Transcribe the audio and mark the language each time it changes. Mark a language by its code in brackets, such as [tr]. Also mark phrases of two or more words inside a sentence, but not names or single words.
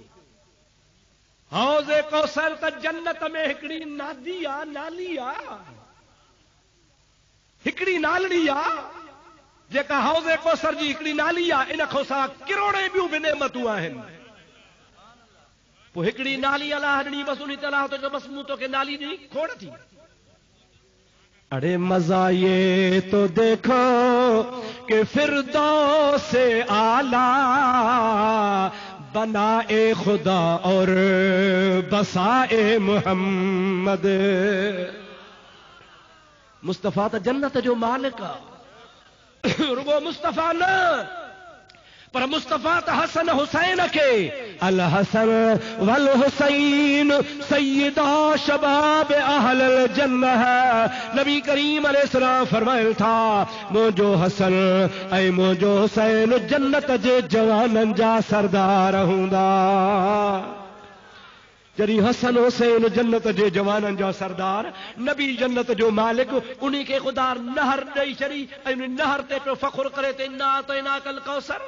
[sd] हौज़ कौसर त जन्नत में हिकिड़ी नादी आ, नाली आ, हिकिड़ी नालड़ी आ जेका हौज़ कौसर जी हिकिड़ी नाली आ। इन खां सवाइ किरोड़े ॿियूं बि नेमतूं आहिनि। पोइ हिकिड़ी नाली अलाह ॾिनी, बसि उन तलाह तो जो बसि मूं तोखे नाली ॾिनी, खोड़ थी। [ur] ارے مزا یہ تو دیکھو کہ فردوس سے اعلیٰ بنائے خدا اور بسائے محمد. [sd] मुस्तफा त जन्नत जो मालिक आहे। रुगो मुस्तफा न, पर मुस्तफा त हसन हुसैन के [ar] الحسن والحسين سيدا شباب أهل الجنة. [sd] नबी करीम अलैहिस्सलाम फरमायल था मुंहिंजो हसन ऐं मुंहिंजो हुसैन जन्नत जे जवाननि जा सरदार हूंदा। जॾहिं हसन हुसैन जन्नत जे जवाननि जा सरदार, नबी जन्नत जो मालिक, उन्हीं खे ख़ुदा नहर ॾेई छॾी ऐं उन नहर ते पियो फ़ख़ुर करे त [ar] إنا أعطيناك الكوثر.